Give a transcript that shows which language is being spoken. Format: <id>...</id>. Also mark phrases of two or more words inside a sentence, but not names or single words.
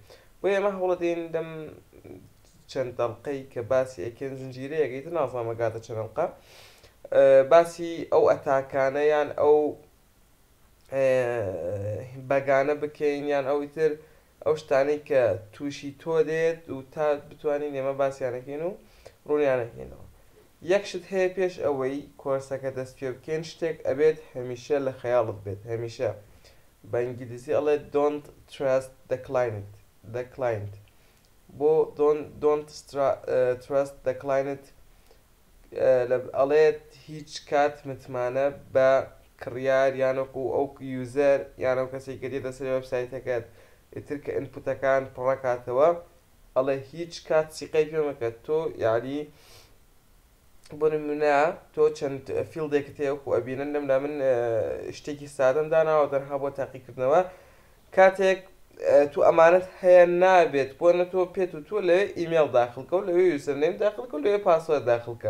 <ckb>بۆ ئێمە هەوڵەدەین لەم چەند دەڵقەی کە باسی ئەکەن زنجیرەیەکەیتر نازانم ئەگاتە چەند دەڵقە، باسی ئەو ئەتاکانە یان ئەو بەگانە بکەین یان ئەویتر ئەو شتانەی کە تووشی تۆ دێت و تا بتوانین ئێمە باسییانەکەین و ڕوونیانەکەینەوە. یەک شت هەیە پێش ئەوەی کۆرسەکە دەست پێ بکەین، شتێک ئەبێت هەمیشە لە خەیاڵت بێت. هەمیشە بە ئینگلیزی ئەڵێ</ckb> <en>don't trust the client.</en> <ckb>بۆ</ckb> <en>don't trust the client</en> <ckb>ئەڵێت هیچ کات متمانە بە کڕیار یانەکو ئەو یوزەر یان ئەو کەسێک کە دێتە سەر وێبسایتەکەت ئیتر کە ئینپوتەکان پڕەکاتەوە، ئەڵێ هیچ کات سیقەی پێ مەکە. تۆ یعنی بۆ نمونە تۆ چەند فیلدێکت هەیە وەکو ئەبینن لەمدا من شتێکی سادەم داناوە تەنها بۆ تاقیکردنەوە، کاتێک تو ئەمانەت هەیە نابێت بۆ نە تۆ پێت و تۆ لەوێ ئیمێل داخڵکە و لەوێ یوزەرنێم داخڵکە و لەوێ پاسوەرد داخڵکە.</ckb>